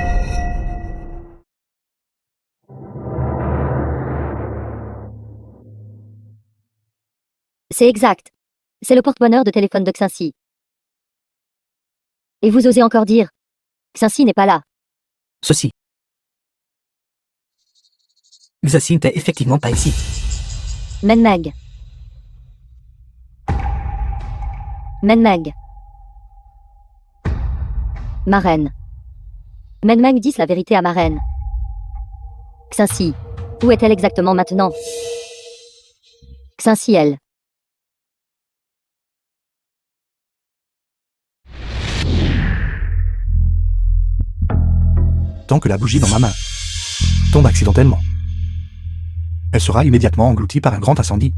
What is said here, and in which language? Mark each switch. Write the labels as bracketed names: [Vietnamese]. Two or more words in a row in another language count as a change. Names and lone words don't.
[French] C'est exact. C'est le porte-bonheur de téléphone de Xinxi. Et vous osez encore dire Xinxi n'est pas là. Ceci. Xinxi n'était effectivement pas ici. Meng Meng. Meng Meng. Ma reine. Meng Meng, dis la vérité à ma reine. Xinxi. Où est-elle exactement maintenant? Xinxi, elle. Tant que la bougie dans ma main tombe accidentellement, elle sera immédiatement engloutie par un grand incendie.